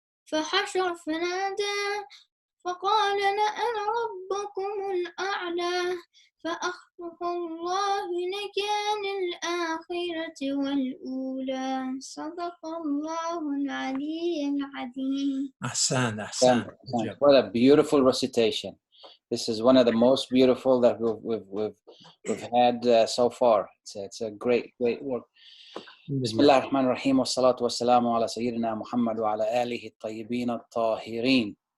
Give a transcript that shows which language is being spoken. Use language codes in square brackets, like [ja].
[ar] فحشر فنادى فقال أنا ربكم الأعلى فأخذه الله نكال الآخرة والأولى صدق الله العلي العظيم. أحسن. [en] What a beautiful recitation. This is one of the most beautiful that we've had so far. It's a great work. [ar] بسم الله الرحمن الرحيم والصلاة والسلام على سيدنا محمد وعلى آله الطيبين الطاهرين.